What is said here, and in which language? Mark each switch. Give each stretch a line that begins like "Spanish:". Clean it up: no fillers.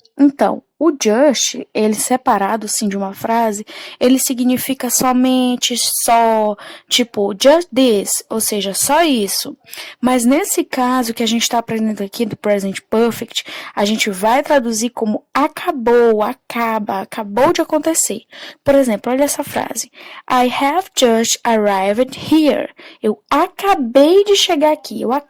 Portuguese: Então, o just, ele separado, assim, de uma frase, ele significa somente, só, tipo, just this, ou seja, só isso. Mas nesse caso que a gente está aprendendo aqui do present perfect, a gente vai traduzir como acabou, acabou de acontecer. Por exemplo, olha essa frase.
English: I have just arrived here.
Portuguese: Eu acabei de chegar aqui.